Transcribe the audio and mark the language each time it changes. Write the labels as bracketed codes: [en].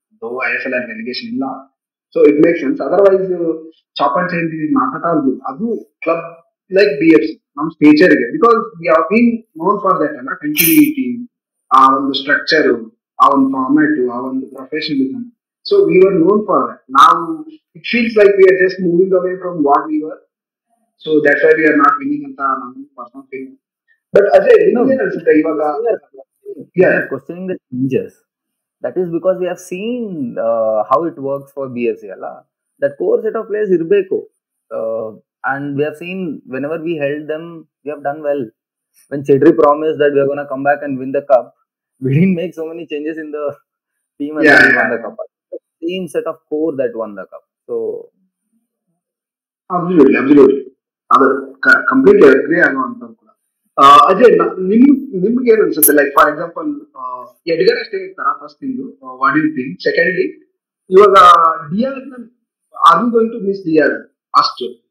[en] Though ISL ಅಲ್ಲಿ relegation ಇಲ್ಲ, so it make sense. Otherwise chop and change is not at all good. ಅದು club like BFC ನಮ್ ಸ್ಟೇಚರ್ಗೆ, because we have been known for that ಅಲ್ಲ, continuity, ಆ ಒಂದು structure, ಆ ಒಂದು ಫಾರ್ಮ್ಯಾಟ್, ಆ ಒಂದು professionalism. So we were known for that. Now it feels like we are just moving away from what we were. So that's why we are not winning [kn] anta ನನ್ನ [en] personal feeling. [kn] But Ajay, ಏನು ಅನ್ಸುತ್ತೆ ಇವಾಗ? [en] Questioning the changes. That is because we have seen how it works for BFC ಅಲ್ಲ. That core set of players ಇರಬೇಕು. and we have seen whenever we held them, we have done well. When Chedri promised that we are gonna come back and win the cup, we didn't make so many changes in the team and Yeah, then we won yeah, the cup. The same set of core that won the cup. So absolutely absolutely ಅದು completely agree ಆಗುವಂತದ್ದು ಕೂಡ. [kn] ಅಜಯ್, ನಿಮ್ಗೆ ಏನ್ ಅನ್ಸುತ್ತೆ? [en] Like for example Edgar ಅಷ್ಟೇ ಇರ್ತಾರ first thing, what you think? Secondly, ಇವಾಗ DR are you going to miss DR ಅಷ್ಟು?